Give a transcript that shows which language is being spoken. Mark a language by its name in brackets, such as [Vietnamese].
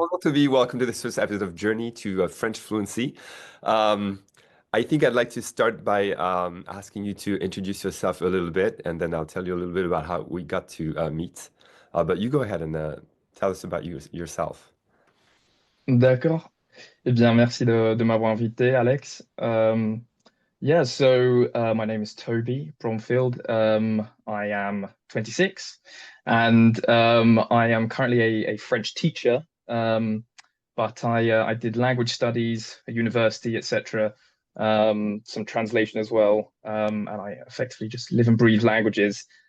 [French] Bonjour [English] Toby, welcome to this first episode of Journey to French Fluency. Um, I think I'd like to start by asking you to introduce yourself a little bit, and then I'll tell you a little bit about how we got to meet. But you go ahead and tell us about yourself. [French] D'accord. Eh bien, merci de m'avoir invité, Alex. [English] Yeah, so my name is Toby Bromfield. I am 26 and I am currently a French teacher. But I did language studies at university, etc. Some translation as well. And I effectively just live and breathe languages.